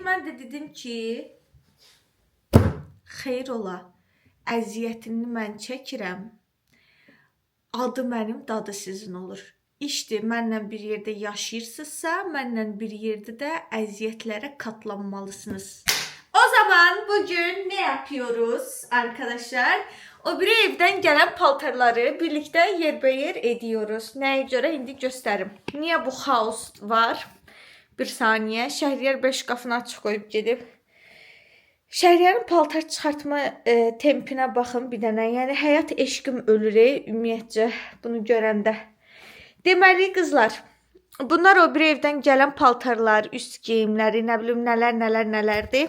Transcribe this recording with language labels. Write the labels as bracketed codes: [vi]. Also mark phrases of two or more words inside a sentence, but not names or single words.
[az] Mən də dedim ki, xeyr ola, əziyyətini mən çəkirəm, adı mənim, dadı sizin olur. İşte mənlə bir yerdə yaşayırsınızsa, mənlə bir yerdə də əziyyətlərə katlanmalısınız. [tr] O zaman bugün ne yapıyoruz arkadaşlar? O bir evden gelen paltarları birlikte yerbeyer ediyoruz. Neye göre indi gösterim. Niye bu kaos var? Bir saniye. [az] Şəhriyar 5 qapını açıq koyup gedib. Şəhriyarın paltar çıxartma tempinə baxın bir dənə. Yəni həyat eşqim ölür ümumiyyətcə bunu görəndə. Deməli qızlar, bunlar o bir evdən gələn paltarlar, üst geyimləri, nə bilim nələrdir.